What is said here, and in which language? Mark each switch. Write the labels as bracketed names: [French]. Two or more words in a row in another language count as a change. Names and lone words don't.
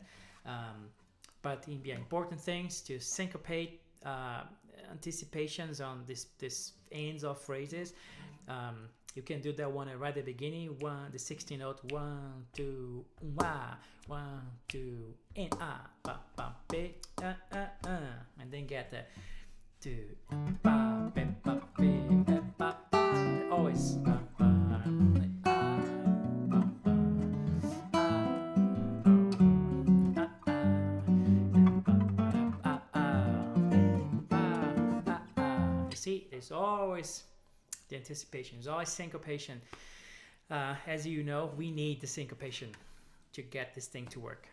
[English] But the important things to syncopate anticipations on this ends of phrases. You can do that one right at the beginning. The 16th note. 1, 2, 1, 2, and ba ba be and then get the 2 ba be ba be ba ba. Always ba ba You see, there's always the anticipation. There's always syncopation. As you know, we need the syncopation to get this thing to work.